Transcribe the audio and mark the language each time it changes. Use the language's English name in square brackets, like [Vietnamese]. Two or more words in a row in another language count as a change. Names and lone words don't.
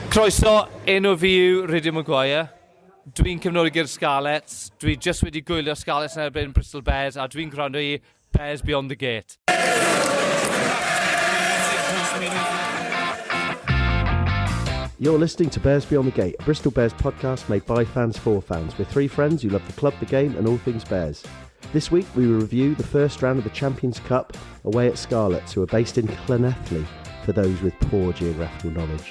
[Welsh] Croeso, enw fi yw Rydy Maguire. Dwi'n cefnogi'r Scarlets. Dwi just wedi gwylio Scarlets yn erbyn Bristol Bears a dwi'n gwrando i Bears Beyond the Gate. [English] You're listening to Bears Beyond the Gate, a Bristol Bears podcast made by fans for fans. We're three friends who love the club, the game and all things Bears. This week we will review the first round of the Champions Cup away at Scarlets, who are based in Llanelli, for those with poor geographical knowledge.